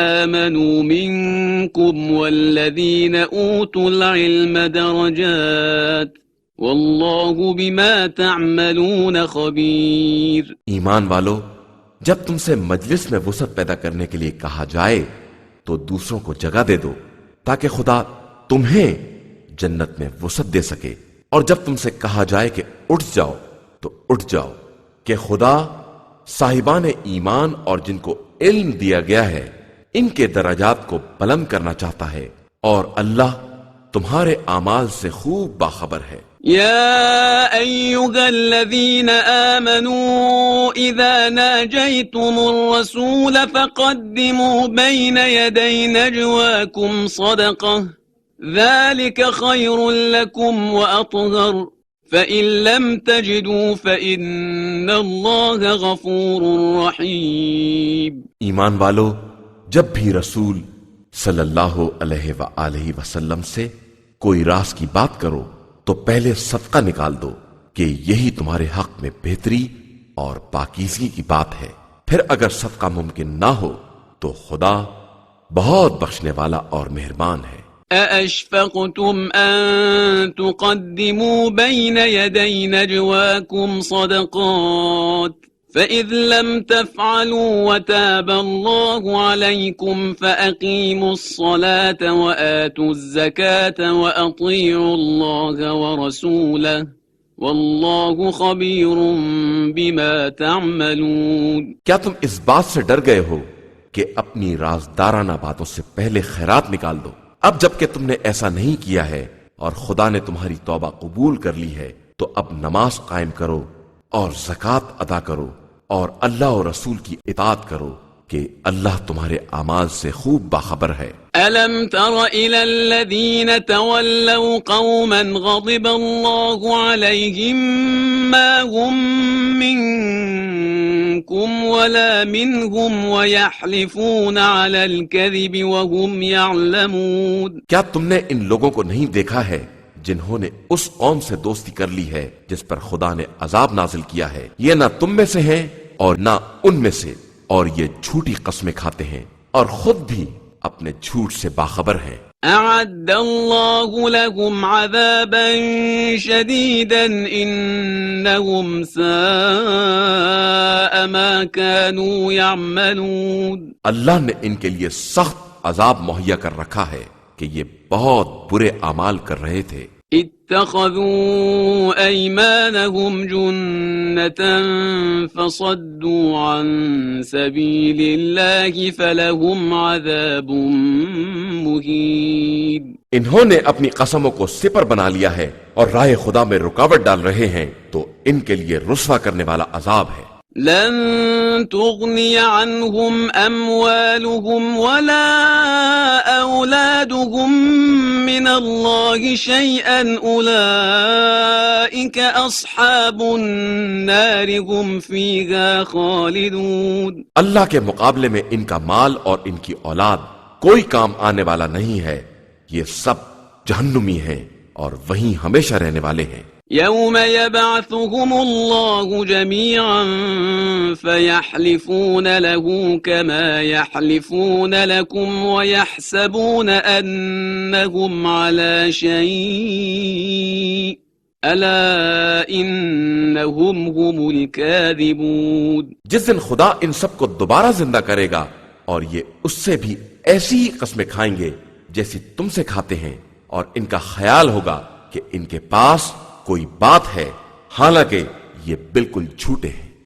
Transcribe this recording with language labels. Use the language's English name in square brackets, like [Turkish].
[Arabic] آمنوا منكم والذين أوتوا العلم درجات واللہ بما تعملون خبیر۔ [Urdu] ایمان والو، جب تم سے مجلس میں وسعت پیدا کرنے کے لیے کہا جائے تو دوسروں کو جگہ دے دو تاکہ خدا تمہیں جنت میں وسعت دے سکے، اور جب تم سے کہا جائے کہ اٹھ جاؤ تو اٹھ جاؤ، کہ خدا صاحبان ایمان اور جن کو علم دیا گیا ہے ان کے درجات کو بلند کرنا چاہتا ہے، اور اللہ تمہارے اعمال سے خوب باخبر ہے۔ [Arabic] يا أيها الذين آمنوا إذا ناجيتم الرسول فقدموا بين يدي نجواكم صدقة ذلك خير لكم وأطهر فإن لم تجدوا فإن الله غفور رحيم۔ [Urdu] ایمان والو، جب بھی رسول صلی اللہ علیہ وآلہ وسلم سے کوئی راز کی بات کرو تو پہلے صدقہ نکال دو کہ یہی تمہارے حق میں بہتری اور پاکیزگی کی بات ہے، پھر اگر صدقہ ممکن نہ ہو تو خدا بہت بخشنے والا اور مہربان ہے۔ [Arabic] أَأَشْفَقْتُمْ أَن تُقَدِّمُوا بَيْنَ يَدَيْ نَجْوَاكُمْ صَدَقَاتٍ فإذ لم تفعلوا وتاب الله عليكم فأقيموا الصلاة وآتوا الزكاة وأطيعوا الله ورسوله والله خبير بما تعملون۔ [Urdu] کیا تم اس بات سے ڈر گئے ہو کہ اپنی رازدارانہ باتوں سے پہلے خیرات نکال دو؟ اب جب کہ تم نے ایسا نہیں کیا ہے اور خدا نے تمہاری توبہ قبول کر لی ہے تو اب نماز قائم کرو اور زکوٰۃ ادا کرو اور اللہ اور رسول کی اطاعت کرو کہ اللہ تمہارے اعمال سے خوب باخبر ہے۔ [Arabic] ألم تر إلى الذين تولوا قوما غضب الله عليهم ما هم منكم ولا منهم ويحلفون على الكذب وهم يعلمون۔ [Urdu] کیا تم نے ان لوگوں کو نہیں دیکھا ہے جنہوں نے اس قوم سے دوستی کر لی ہے جس پر خدا نے عذاب نازل کیا ہے؟ یہ نہ تم میں سے ہیں اور نہ ان میں سے، اور یہ جھوٹی قسمیں کھاتے ہیں اور خود بھی اپنے جھوٹ سے باخبر ہیں۔ [Arabic] أعد الله لهم عذابا شديدا إنهم ساء ما كانوا يعملون۔ [Urdu] اللہ نے ان کے لیے سخت عذاب مہیا کر رکھا ہے کہ یہ بہت برے اعمال کر رہے تھے۔ [Arabic] اتخذوا أيمانهم جنة فصدوا عن سبيل الله فلهم عذاب مهين۔ [Urdu] انہوں نے اپنی قسموں کو سپر بنا لیا ہے اور راہ خدا میں رکاوٹ ڈال رہے ہیں تو ان کے لیے رسوا کرنے والا عذاب ہے۔ [Arabic] لن تغني عنهم أموالهم ولا أولادهم من الله شيئا أولئك أصحاب النار هم فيها خالدون۔ [Urdu] اللہ کے مقابلے میں ان کا مال اور ان کی اولاد کوئی کام آنے والا نہیں ہے، یہ سب جہنمی ہیں اور وہیں ہمیشہ رہنے والے ہیں۔ [Arabic] يوم يبعثهم الله جميعا فيحلفون له كما يحلفون لكم ويحسبون أنهم على شيء ألا إنهم هم الكاذبون۔ [Urdu] جس دن خدا ان سب کو دوبارہ زندہ کرے گا اور یہ اس سے بھی ایسی ہی قسمیں کھائیں گے جیسی تم سے کھاتے ہیں، اور ان کا خیال ہوگا کہ ان کے پاس کوئی بات ہے، حالانکہ یہ بالکل جھوٹے ہیں۔